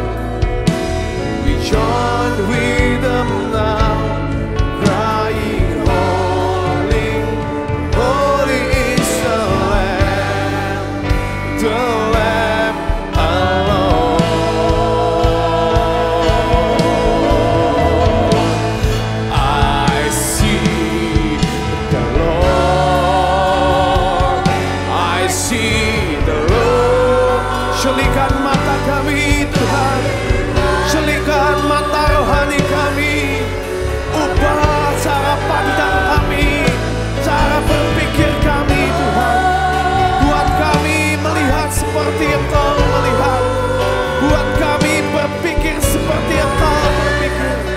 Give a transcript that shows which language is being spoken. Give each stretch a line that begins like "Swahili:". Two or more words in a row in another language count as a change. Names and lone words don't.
English: We join with them now, crying, Holy, holy is the Lamb alone. I see the Lord. I see the Lord.
Indonesian: Syalikan mata kami Tuhan. Syalikan mata rohani kami. Ubah cara pandang kami, cara berpikir kami Tuhan. Buat kami melihat seperti Engkau melihat. Buat kami berpikir seperti Engkau berpikir.